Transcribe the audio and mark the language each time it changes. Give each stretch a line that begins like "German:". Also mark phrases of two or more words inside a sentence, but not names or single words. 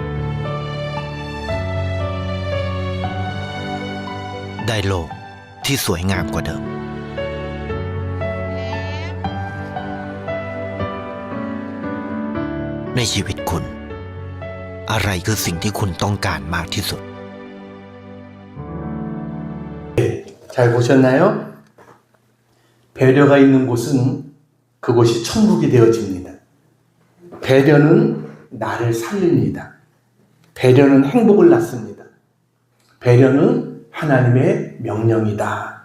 Thai: ได้โลกที่สวยงามกว่าเดิม ในชีวิตคุณ อะไรคือสิ่งที่คุณต้องการมากที่สุด
Korean: 잘 보셨나요? 배려가 있는 곳은 그곳이 천국이 되어집니다. 배려는 나를 살립니다. 배려는 행복을 낳습니다. 배려는 하나님의 명령이다.